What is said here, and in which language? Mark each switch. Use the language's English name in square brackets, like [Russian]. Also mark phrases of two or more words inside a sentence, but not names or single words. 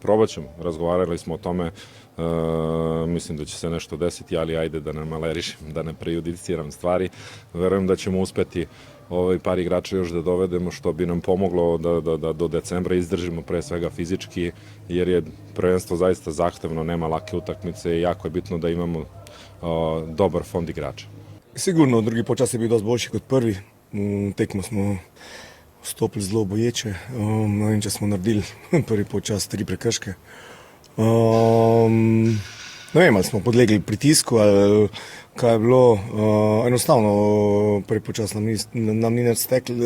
[Serbian] Probat ćemo, razgovarali smo o tome, mislim da će se nešto desiti, ali ajde da ne malerišem, da ne prejudiciram stvari, verujem da ćemo uspeti par igrača još da dovedemo, što bi nam pomoglo da do decembra izdržimo pre svega fizički, jer je prvenstvo zaista zahtevno, nema lake utakmice i jako je bitno da imamo dobar fond igrača. [Slovenian] Sigurno, drugi počas je bil dosti boljši kot prvi. Tekmo smo vstopili zelo boječe. Ne vem, če smo naredili prvi počas 3 prekrške. Ne vem, ali smo podlegli pritisku, ali kaj je bilo. Enostavno prvi počas nam ni nič steklo.